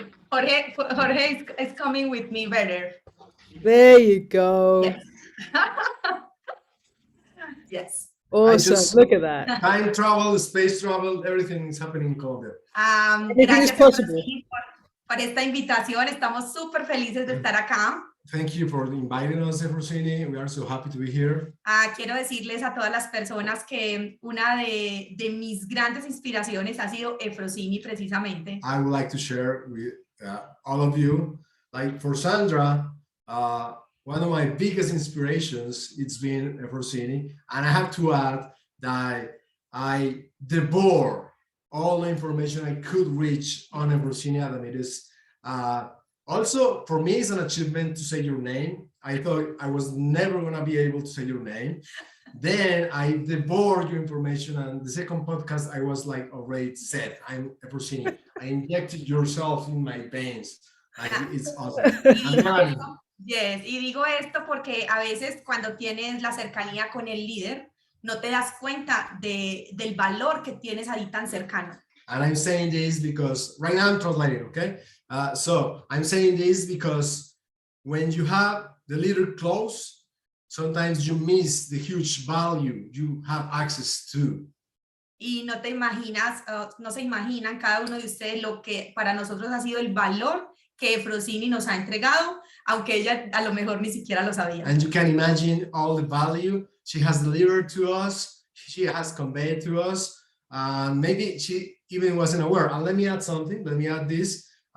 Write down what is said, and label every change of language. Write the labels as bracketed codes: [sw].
[en] Jorge is coming with me better. There you go. Yes. Yes. Awesome. just Look at that. time travel, space travel, everything is happening in Colombia. Anything is [es] Gracias, [en] possible. [es] Efrosini, por esta invitación. Estamos súper felices de estar acá. [en] Thank you for inviting us, Efrosini. We are so happy to be here. [es] Quiero decirles a todas las personas que una de mis grandes inspiraciones ha sido Efrosini, precisamente. [en] I would like to share with all of you, like for Sandra, one of my biggest inspirations, it's been Efrosini, and I have to add that I devour all the information I could reach on Efrosini, and it is also, for me, it's an achievement to say your name. I thought I was never going to be able to say your name. Then I devoured your information, and the second podcast, I was like already said, I'm Efrosini. I injected yourself in my veins. Like, it's awesome. Yes, [es] y digo esto porque a veces cuando tienes la cercanía con el líder, no te das cuenta del valor que tienes ahí tan cercano. [en] And I'm saying this because right now I'm translating, okay? So I'm saying this because when you have the leader close, sometimes you miss the huge value you have access to. [es] Y no te imaginas, no se imaginan cada uno de ustedes lo que para nosotros ha sido el valor que Efrosini nos ha entregado, aunque ella a lo mejor ni siquiera lo sabía. [en] And you can imagine all the value she has delivered to us, she has conveyed to us. Maybe she even wasn't aware. And let me add something. Let me add this.